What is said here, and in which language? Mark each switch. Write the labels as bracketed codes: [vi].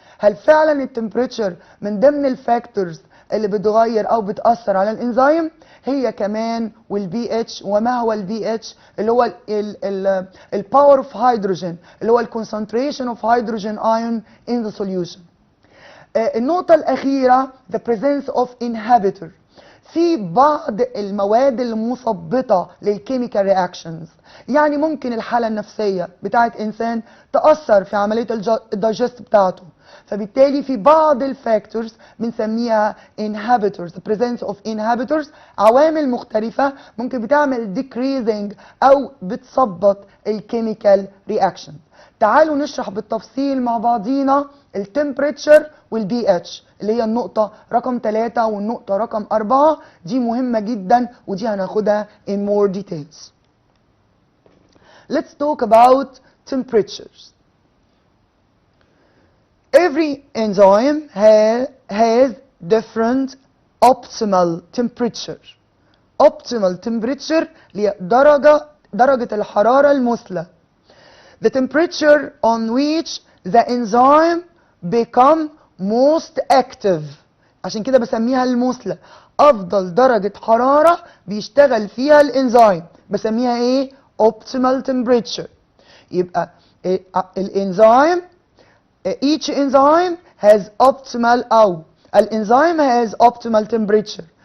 [ar] هل فعلا التمبريتشر من ضمن الفاكتورز اللي بتغير او بتأثر على الانزيم؟ هي كمان والبي اتش. وما هو البي اتش؟ اللي هو الباور اوف هيدروجين، اللي هو الكونسنتريشن اوف هيدروجين ايون ان ذا سوليوشن. النقطة الأخيرة [en] the presence of inhibitor. [ar] في بعض المواد المثبطة للكيميكال رياكشنز، يعني ممكن الحالة النفسية بتاعت إنسان تأثر في عملية الدايجست بتاعته. فبالتالي في بعض الفاكتورز بنسميها inhibitors. [en] the presence of inhibitors [ar] عوامل مختلفة ممكن بتعمل decreasing أو بتثبط الكيميكال رياكشن. تعالوا نشرح بالتفصيل مع بعضينا التمبريتشر والبي اتش اللي هي النقطة رقم 3 والنقطة رقم 4. دي مهمة جدا ودي هناخدها [en] in more details. Let's talk about temperatures. Every enzyme has different optimal temperature. [ar] Optimal temperature اللي هي درجة الحرارة المثلى. [en] The temperature on which the enzyme become most active. [ar] عشان كده بسميها المثلى. أفضل درجة حرارة بيشتغل فيها الانزيم بسميها ايه؟ optimal temperature. يبقى الانزيم [en] each enzyme has optimal [ar] أو الانزيم [en] has optimal temperature.